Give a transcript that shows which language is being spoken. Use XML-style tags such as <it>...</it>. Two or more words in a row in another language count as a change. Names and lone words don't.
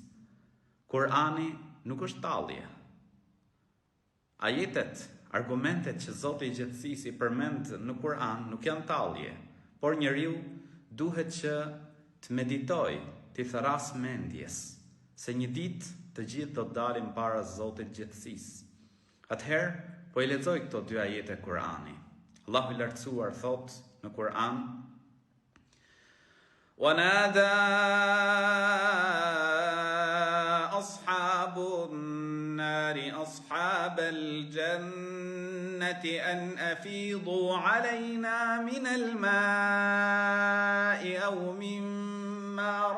<sq>Kurani nuk është tallje. Ajetet, argumentet që Zoti I gjithësisë I përmend në Kur'an nuk janë tallje, por njeriu duhet që të meditoj, të thras mendjes, se një ditë të gjithë do të dalim para Zotit gjithësisë. Atëherë, po I lexoj këto 2 ajete Kur'ani. Allahu I lartësuar thot në Kur'an:</sq> <ar>"ونادى أصحاب النار أصحاب الجنة أن أفيضوا علينا من الماء أو مما</ar>